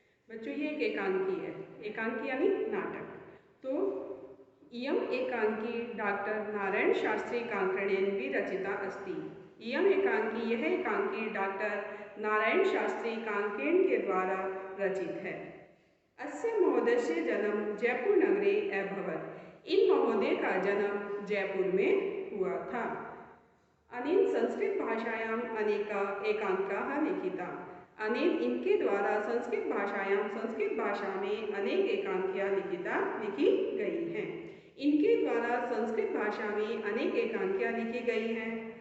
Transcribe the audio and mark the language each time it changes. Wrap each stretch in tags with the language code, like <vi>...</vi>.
<hi>बच्चों ये एक एकांकी है, एकांकी यानी नाटक। तो इयम एकांकी डॉक्टर नारायण शास्त्री कांकणेन विरचिता अस्ति। इयम एकांकी, यह एकांकी डॉक्टर नारायण शास्त्री कांकेण के द्वारा रचित है।</hi> <sa>अस्य महोदयस्य जन्म जयपुर नगरे अभवत्।</sa> <hi>इन महोदय का जन्म जयपुर में हुआ था।</hi> <sa>अनेन संस्कृत भाषायाम अनेका एकांकाः लिखिता।</sa> <hi>अनेन, इनके द्वारा संस्कृत भाषायाम, संस्कृत भाषा में अनेक एकांकियाँ लिखी गई हैं। इनके द्वारा संस्कृत भाषा में अनेक एकांकियाँ लिखी गई हैं।</hi>